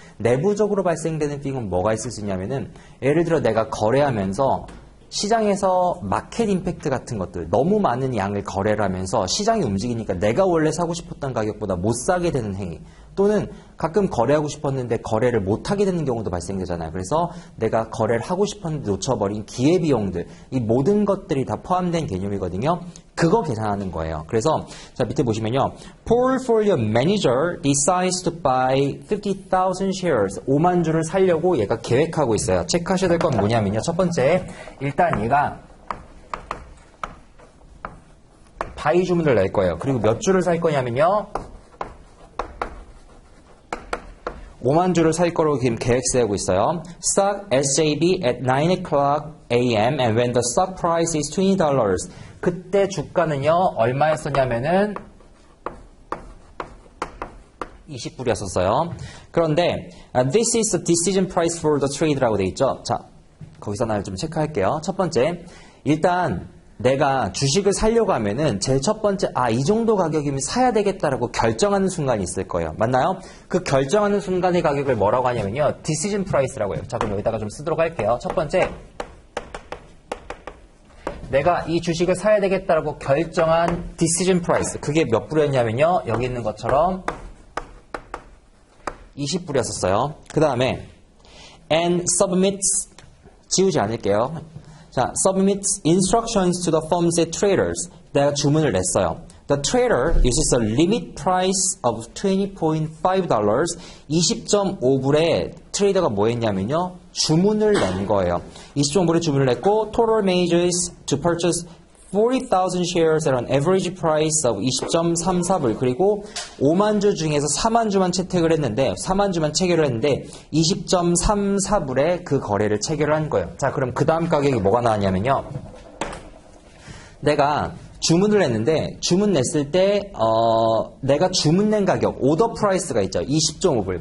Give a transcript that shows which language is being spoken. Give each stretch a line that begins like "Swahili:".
Korean: 내부적으로 발생되는 비용은 뭐가 있을 수 있냐면은 예를 들어 내가 거래하면서 시장에서 마켓 임팩트 같은 것들, 너무 많은 양을 거래를 하면서 시장이 움직이니까 내가 원래 사고 싶었던 가격보다 못 사게 되는 행위, 또는 가끔 거래하고 싶었는데 거래를 못하게 되는 경우도 발생되잖아요. 그래서 내가 거래를 하고 싶었는데 놓쳐버린 기회비용들, 이 모든 것들이 다 포함된 개념이거든요. 그거 계산하는 거예요. 그래서 자, 밑에 보시면요.
English: Portfolio Manager decides to buy 50,000 shares.
Korean: 5만 주를 살려고 얘가 계획하고 있어요. 체크하셔야 될 건 뭐냐면요. 첫 번째, 일단 얘가 바이 주문을 낼 거예요. 그리고 몇 주를 살 거냐면요. 5만 주를 살 거로 지금 계획 세우고 있어요.
English: Stock SJB at 9 o'clock a.m. and when the stock price is $20.
Korean: 그때 주가는요, 얼마였었냐면은 20불이었었어요. 그런데
English: this is the decision price for the trade
Korean: 라고 돼 있죠. 자, 거기서 하나를 좀 체크할게요. 첫 번째, 일단 내가 주식을 사려고 하면은 제일 첫 번째, 이 정도 가격이면 사야 되겠다라고 결정하는 순간이 있을 거예요. 맞나요? 그 결정하는 순간의 가격을 뭐라고 하냐면요. decision price라고 해요. 자, 그럼 여기다가 좀 쓰도록 할게요. 첫 번째, 내가 이 주식을 사야 되겠다라고 결정한 decision price. 그게 몇 불이었냐면요. 여기 있는 것처럼 20불이었었어요. 그 다음에
English: and submits,
Korean: 지우지 않을게요.
English: 자, submits instructions to the firm's traders.
Korean: 내가 주문을 냈어요.
English: The trader uses a limit price of $20.5.
Korean: 20.5불에 트레이더가 뭐 했냐면요. 주문을 낸 거예요. 20.5불에 주문을 냈고
English: total manages to purchase 40,000 shares at an average price of 20.34불.
Korean: 그리고 5만 주 중에서 4만 주만 채택을 했는데 4만 주만 체결을 했는데 20.34불에 그 거래를 체결을 한 거예요. 자, 그럼 그 다음 가격이 뭐가 나왔냐면요. 내가 주문을 했는데 주문 냈을 때 내가 주문 낸 가격 오더 프라이스가 있죠. 20.5불.